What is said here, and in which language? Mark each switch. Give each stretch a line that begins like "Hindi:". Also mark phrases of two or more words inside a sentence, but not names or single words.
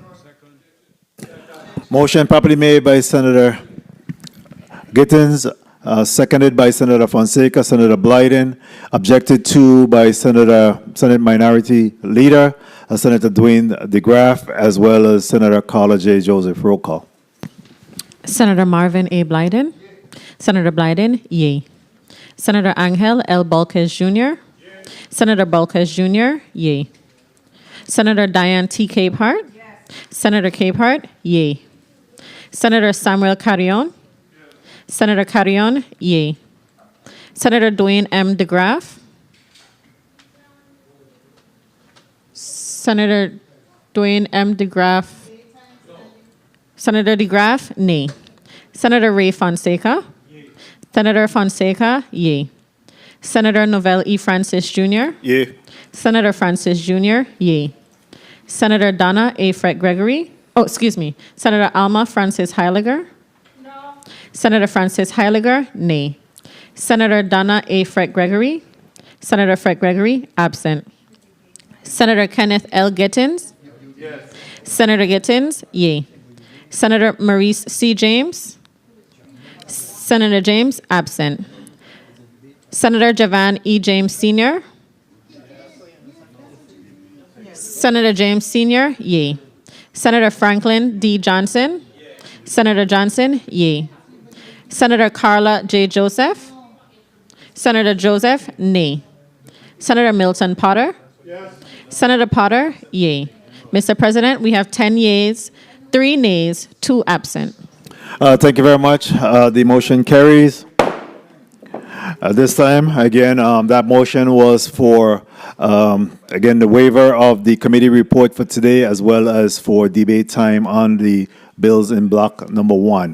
English: Motion properly made by Senator Gittens, seconded by Senator Fonseca, Senator Blyden, objected to by Senate Minority Leader, Senator Dwayne DeGraff, as well as Senator Carla J. Joseph. Roll call. Senator Marvin A. Blyden. Senator Blyden, yea. Senator Angel L. Balquez Jr. Senator Balquez Jr., yea. Senator Diane T. Capehart. Senator Capehart, yea. Senator Samuel Carrion. Senator Carrion, yea. Senator Dwayne M. DeGraff. Senator Dwayne M. DeGraff. Senator DeGraff, nay. Senator Ray Fonseca. Senator Fonseca, yea. Senator Novell E. Francis Jr. Yea. Senator Francis Jr., yea. Senator Donna A. Fred Gregory. Oh, excuse me. Senator Alma Francis Heiliger. No. Senator Francis Heiliger, nay. Senator Donna A. Fred Gregory. Senator Fred Gregory, absent. Senator Kenneth L. Gittens. Yes. Senator Gittens, yea. Senator Maurice C. James. Senator James, absent. Senator Javan E. James Sr. Senator James Sr., yea. Senator Franklin D. Johnson. Senator Johnson, yea. Senator Carla J. Joseph. Senator Joseph, nay. Senator Milton Potter. Senator Potter, yea. Mr. President, we have 10 yeas, 3 nays, 2 absent. Thank you very much. The motion carries. This time, again, that motion was for, again, the waiver of the committee report for today, as well as for debate time on the bills in block number 1.